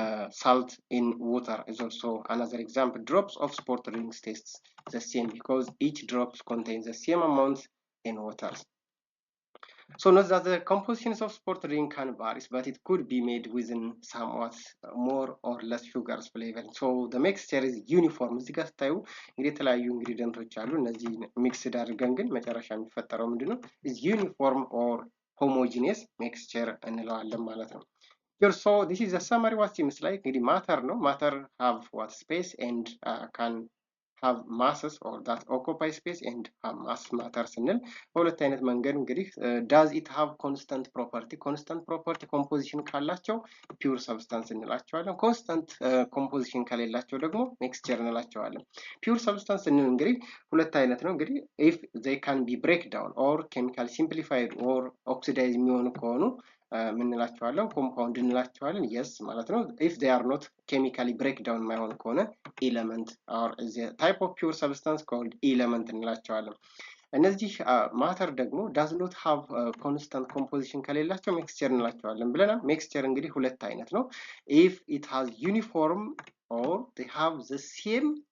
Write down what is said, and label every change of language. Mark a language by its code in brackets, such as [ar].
[en] salt in water is also another example. Drops of sport drinks tastes the same because each drop contains the same amount in water. So note that the compositions of sport drink can vary, but it could be made within somewhat more or less sugars flavor. So the mixture is uniform. [am] እዚህ ጋር ስታዩ እንግዲህ የተለያዩ ኢንግሪዲየንቶች አሉ። እነዚህ ሚክስድ አድርገን ግን መጨረሻ የሚፈጠረው ምንድነው? [en] is uniform or homogeneous mixture [am] እንለዋለን ማለት ነው። [en] Here, so this is a summary what seems like እንግዲህ matter ነው። matter have what space and can [am] have masses or that occupy space and have mass matter ስንል በሁለት አይነት መንገድ እንግዲህ [en] does it have constant property composition [am] ካላቸው pure substance እንላቸዋለን። constant composition ከሌላቸው ደግሞ mixture እንላቸዋለን። pure substance ስንል እንግዲህ ሁለት አይነት ነው። እንግዲህ [en] if they can be break down or chemical simplified or oxidize [am] የሚሆኑ ከሆኑ ምንላቸዋለን? ኮምፓውንድ እንላቸዋለን። yes ማለት ነው። [en] if they are not chemically breakdown [am] የማይሆን ከሆነ element [en] or the type of pure substance called element [am] እንላቸዋለን። እነዚህ ማተር ደግሞ [en] does not have constant composition [am] ከሌላቸው mixture እንላቸዋለን ብለናል። mixture እንግዲህ ሁለት አይነት ነው። [en] if it has uniform or they have the same